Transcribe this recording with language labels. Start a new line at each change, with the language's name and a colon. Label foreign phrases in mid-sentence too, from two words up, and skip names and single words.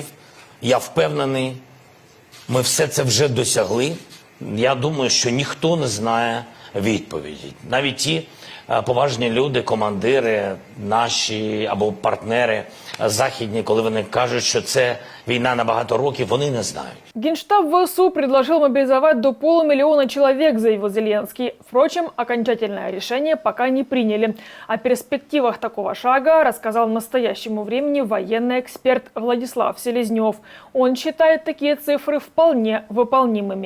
Ukrainian: Я впевнений, ми все це вже досягли. Я думаю, що ніхто не знає відповіді. Навіть ті поважні люди, командири наші або партнери західні, коли вони кажуть, що це війна на багато років, вони не знають.
Russian: Генштаб ВСУ предложил мобилизовать до 500 000 человек, заявил Зеленский. Впрочем, окончательное решение пока не приняли. О перспективах такого шага рассказал в настоящему времени военный эксперт Владислав Селезнев. Он считает такие цифры вполне выполнимыми.